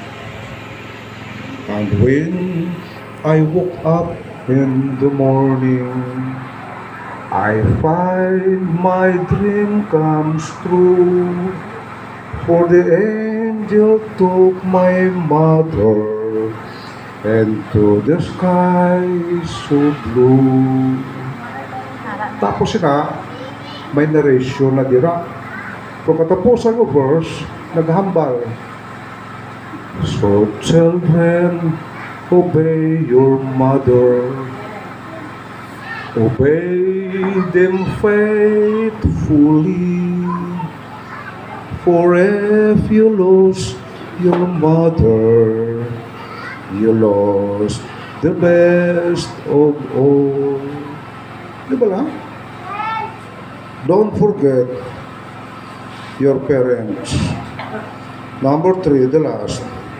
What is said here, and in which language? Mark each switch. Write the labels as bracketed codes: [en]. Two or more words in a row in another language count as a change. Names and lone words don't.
[en] And when I woke up in the morning, I find my dream comes true. For the angel took my mother into the sky so blue. [hil] Tapos na, may narration na dira. Pagkatapusan ng verse, naghambal. [en] So children, obey your mother. Obey them faithfully. For if you lose your mother, you lost the best of all. [hil] Di ba lang? [en] Don't forget your parents. Number 3, the last.